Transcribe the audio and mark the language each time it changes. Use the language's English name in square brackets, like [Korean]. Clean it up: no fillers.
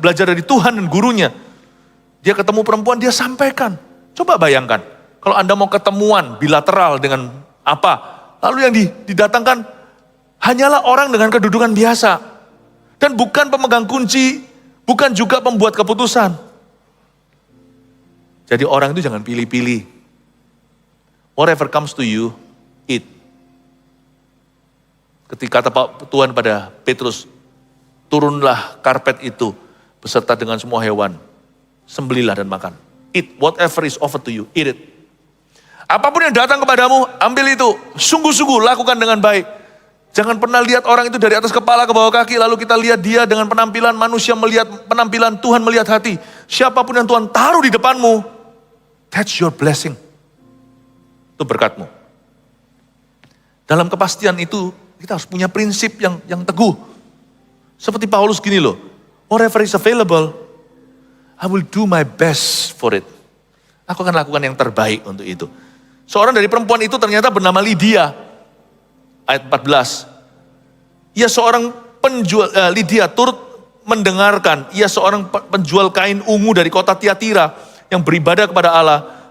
[Indonesian] Belajar dari Tuhan dan gurunya. Dia ketemu perempuan, dia sampaikan. Coba bayangkan, kalau Anda mau ketemuan bilateral dengan apa. Lalu yang didatangkan hanyalah orang dengan kedudukan biasa. Dan bukan pemegang kunci, bukan juga pembuat keputusan. Jadi orang itu jangan pilih-pilih. [English] Whatever comes to you, eat. [Indonesian] Ketika kata Tuhan pada Petrus, turunlah karpet itu beserta dengan semua hewan. Sembelilah dan makan. [English] Eat whatever is offered to you, eat it. [Indonesian] Apapun yang datang kepadamu, ambil itu. Sungguh-sungguh lakukan dengan baik. Jangan pernah lihat orang itu dari atas kepala ke bawah kaki, lalu kita lihat dia dengan penampilan manusia melihat penampilan, Tuhan melihat hati. Siapapun yang Tuhan taruh di depanmu, [English] that's your blessing. [Indonesian] Itu berkatmu. Dalam kepastian itu, kita harus punya prinsip yang teguh. Seperti Paulus gini loh, [English] whatever is available, I will do my best for it. [Indonesian] Aku akan lakukan yang terbaik untuk itu. Seorang dari perempuan itu ternyata bernama Lydia. Ayat 14. Ia seorang penjual, Lydia turut mendengarkan. Ia seorang penjual kain ungu dari kota Tiatira yang beribadah kepada Allah.